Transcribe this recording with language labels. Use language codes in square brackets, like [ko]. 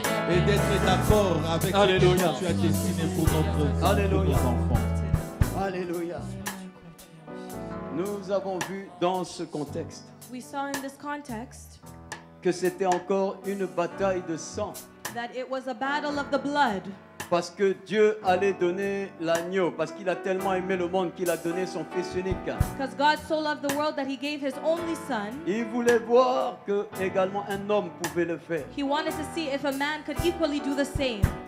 [fr] et d'être d'accord avec Alléluia. ce que tu as destiné pour notre Alléluia. pour nos enfants. Alléluia. Nous avons vu dans ce contexte [en] We saw in this context [fr] que c'était encore une bataille de sang. [en] that it was a battle of the blood. [fr] Parce que Dieu allait donner l'agneau, parce qu'il a tellement aimé le monde qu'il a donné son Fils unique. [en] Because God so loved the world that he gave his only son. [fr] Il voulait voir que également un homme pouvait le faire. [en] He wanted to see if a man could equally do the same.